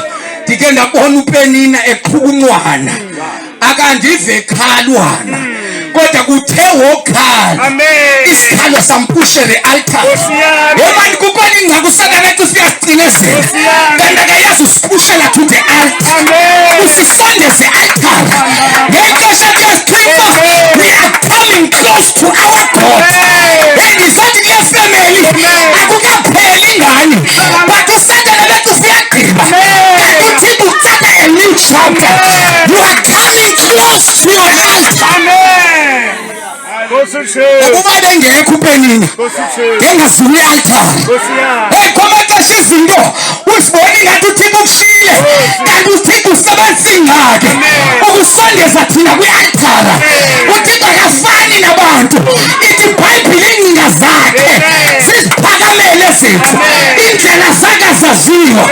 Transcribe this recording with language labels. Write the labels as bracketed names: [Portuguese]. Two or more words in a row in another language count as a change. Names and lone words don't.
[Xhosa] Ndike ndabona uPenina eqhukunqwana akandive ekhalwana kodwa kuthe wokhala. [English] Amen. [Xhosa] Isikhalo sampushe le-altar. Yemani kukhona ingxaki uSathane ethi usiyasinezela kanti akayazi usiphushela [English] to the altar. [Xhosa] Usisondeze e-altar ngexesha kuyasikhipha [English] we are coming close to our God. [Xhosa] Endisathi kule family akukapheli ingane but uSathane bethi usiyagqiba kanti uThixo ucala [English] a new chapter. You are coming close to your altar. Amen. [Xhosa] Ukuba bengekho uPenina ngengasini i-altar. Kwamaxesha izinto uzibona ingathi uThixo ukushiyile kanti uThixo usebenzisa ingxaki ukusondeza thina kwi-altar. uThixo akafani nabantu. Ithi iBhayibhile iingcinga zakhe ziziphakamele zethu, indlela zakhe azaziyo.